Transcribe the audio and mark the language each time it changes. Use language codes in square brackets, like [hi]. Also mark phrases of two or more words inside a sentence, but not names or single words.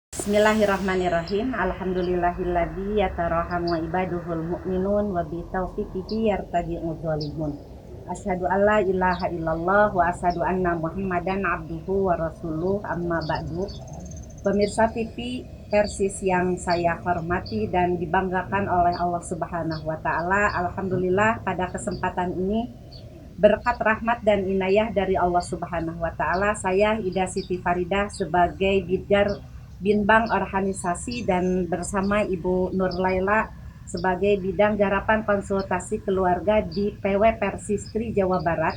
[ar] بسم الله الرحمن الرحيم. الحمد لله الذي يتراحم عباده المؤمنون وبتوفيقه يرتجع ظالمون. أشهد أن لا إله إلا الله وأشهد أن محمدا عبده ورسوله، أما بعد. [id] Pemirsa TV Persis yang saya hormati dan dibanggakan oleh Allah [ar] سبحانه وتعالى, [id] alhamdulillah pada kesempatan ini berkat rahmat dan inayah dari Allah [ar] سبحانه وتعالى, [id] saya Ida Siti Faridah sebagai Binbang organisasi dan bersama Ibu Nur Laila sebagai bidang garapan konsultasi keluarga di PW Persistri Jawa Barat.